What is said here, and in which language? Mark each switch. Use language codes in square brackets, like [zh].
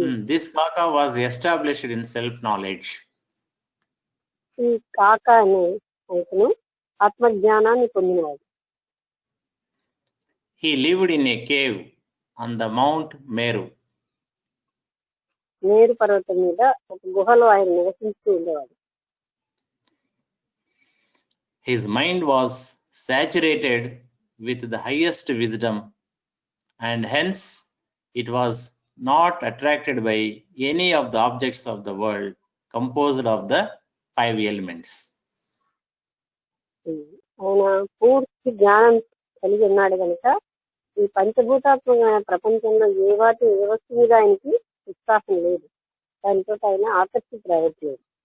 [en] This Kaka was established in self-knowledge. [te] ఈ కాకా అనే అతను ఆత్మజ్ఞానాన్ని పొందినవాడు. [en] He lived in a cave on the Mount Meru. [te] మేరు పర్వతం మీద ఒక గుహలో ఆయన నివసిస్తూ ఉండేవాడు. [en] His mind was saturated with the highest wisdom, and hence it was not attracted by any of the objects of the world composed of the 5 elements. [te] ఆయన పూర్తి జ్ఞానం కలిగి ఉన్నాడు కనుక ఈ పంచభూతాత్మక ప్రపంచంలో ఏ వస్తువు మీద ఆయనకి ఉత్సాహం లేదు. దానితో ఆయన ఆకర్షితులవ్వట్లేదు.